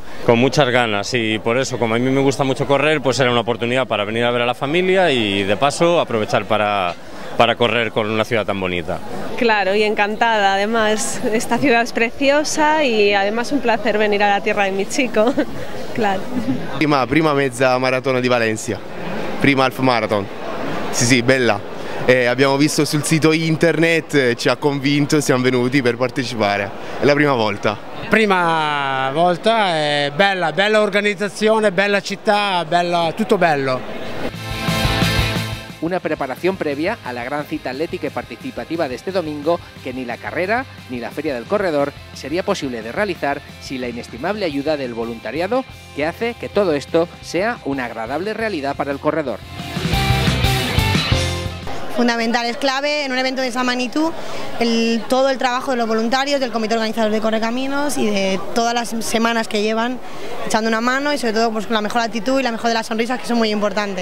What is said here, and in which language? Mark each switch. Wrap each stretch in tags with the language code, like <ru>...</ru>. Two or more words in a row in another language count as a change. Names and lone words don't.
<es>Con muchas ganas, y por eso, como a mí me gusta mucho correr, pues era una oportunidad para venir a ver a la familia y de paso aprovechar para correr con una ciudad tan bonita. Claro, y encantada, además esta ciudad es preciosa y además un placer venir a la tierra de mi chico, claro.</es> <it>Prima mezza maratona di Valencia, prima</it> <en>half marathon,</en> <it>sì bella. Abbiamo visto sul sito internet, ci ha convinto, siamo venuti per partecipare, è la prima volta. Prima volta, è bella organizzazione, bella città, tutto bello.</it> <es>Una preparación previa a la gran cita atlética y participativa de este domingo que ni la carrera ni la Feria del Corredor sería posible de realizar sin la inestimable ayuda del voluntariado que hace que todo esto sea una agradable realidad para el corredor. Fundamental, es clave en un evento de esa magnitud todo el trabajo de los voluntarios, del comité organizador de Correcaminos y de todas las semanas que llevan echando una mano y sobre todo pues, con la mejor actitud y la mejor de las sonrisas, que son muy importantes.</es>